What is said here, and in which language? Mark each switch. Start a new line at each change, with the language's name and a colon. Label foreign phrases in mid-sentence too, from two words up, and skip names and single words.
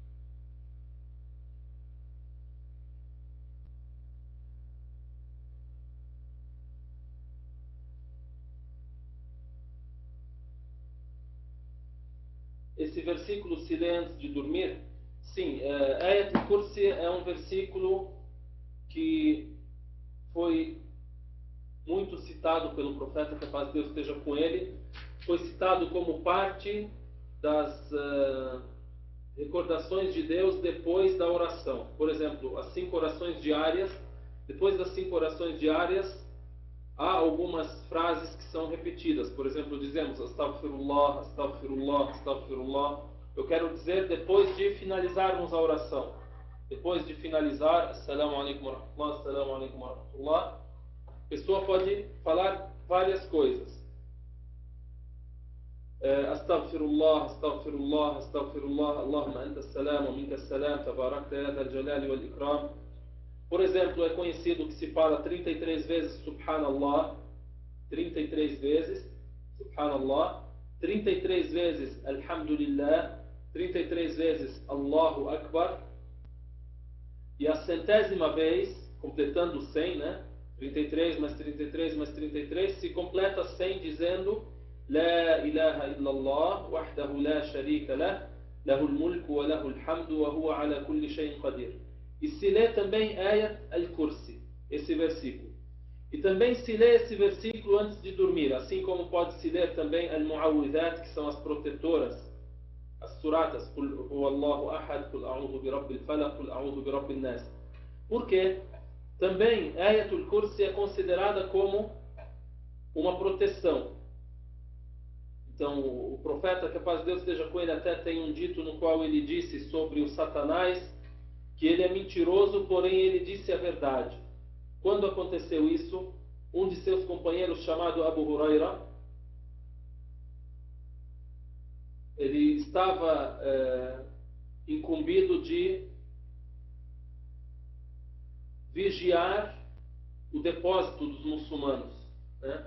Portuguese: Esse versículo, se lê antes de dormir, sim, Ayat al-Kursi é um versículo que foi muito citado pelo profeta, que a paz de Deus esteja com ele, foi citado como parte das recordações de Deus depois da oração. Por exemplo, as 5 orações diárias, depois das 5 orações diárias, há algumas frases que são repetidas. Por exemplo, dizemos
Arabic: أستغفر الله، أستغفر الله، أستغفر الله.
Portuguese: Eu quero dizer depois de finalizarmos a oração. Depois de finalizar,
Arabic: السلام عليكم ورحمة الله، السلام عليكم ورحمة الله,
Portuguese: a pessoa pode falar várias coisas.
Arabic: أستغفر الله، أستغفر الله، أستغفر الله، اللهم أنت السلام ومنك السلام، تباركت يا ذا الجلال والإكرام.
Portuguese: Por exemplo, é conhecido que se fala 33 vezes Subhanallah, 33 vezes Subhanallah, 33 vezes Alhamdulillah, 33 vezes
Arabic: الله أكبر,
Portuguese: e a 100ª vez, completando 100, né? 33 mais 33 mais 33, se completa 100 dizendo
Arabic: لا إله إلا الله وحده لا شريك له، له الملك وله الحمد وهو على كل شيء قدير.
Portuguese: E se lê também Ayat al-Kursi, esse versículo. E também se lê esse versículo antes de dormir, assim como pode se ler também al-Mu'awwidhat, que são as protetoras, as suratas,
Arabic: قل هو الله أحد، قل أعوذ برب الفلق، قل أعوذ برب الناس.
Portuguese: Por quê? Também Ayat al-Kursi é considerada como uma proteção. Então, o profeta, que a paz de Deus esteja com ele, até tem um dito no qual ele disse sobre o Satanás, que ele é mentiroso, porém ele disse a verdade. Quando aconteceu isso, um de seus companheiros, chamado Abu Huraira, ele estava incumbido de vigiar o depósito dos muçulmanos, né?